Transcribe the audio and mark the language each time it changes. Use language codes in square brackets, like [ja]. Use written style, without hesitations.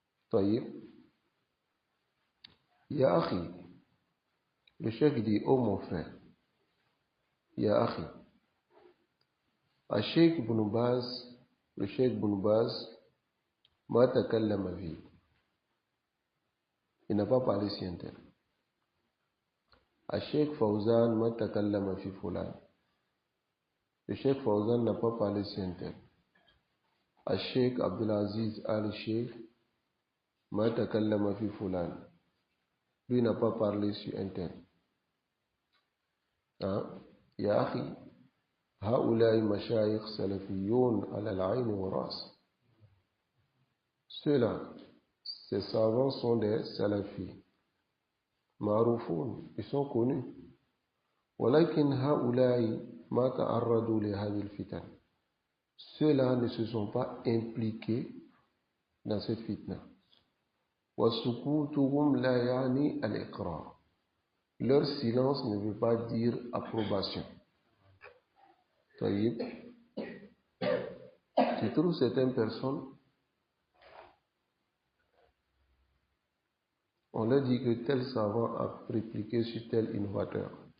[ar] طيب يا أخي [fr] Le cheikh dit, oh mon frère, [ar] Ya Akhi, الشيخ ابن باز [fr] le cheikh Ibn Baz [ar] ما تكلم فيه. [fr] Il n'a pas parlé si un tel. [ar] الشيخ Fawzan ما تكلم في فلان. [fr] Le cheikh Fawzan n'a pas parlé si un tel. [ar] الشيخ Abdelaziz al-Sheikh ما تكلم في فلان. [fr] Lui n'a pas parlé sur un tel. [ar] يا أخي هؤلاء مشايخ سلفيون على العين والرأس. [fr] Ceux-là, ces savants sont des salafis. [ar] معروفون, [fr] ils sont connus. [ar] ولكن هؤلاء ما تعرضوا لهذه الفتن. [fr] Ceux-là ne se sont pas impliqués dans cette fitna. [ar] وسكوتهم لا يعني الإقرار. [fr] Leur silence ne veut pas dire approbation. طيب, tu trouves certaines personnes, on leur dit que tel savant a répliqué sur tel innovateur.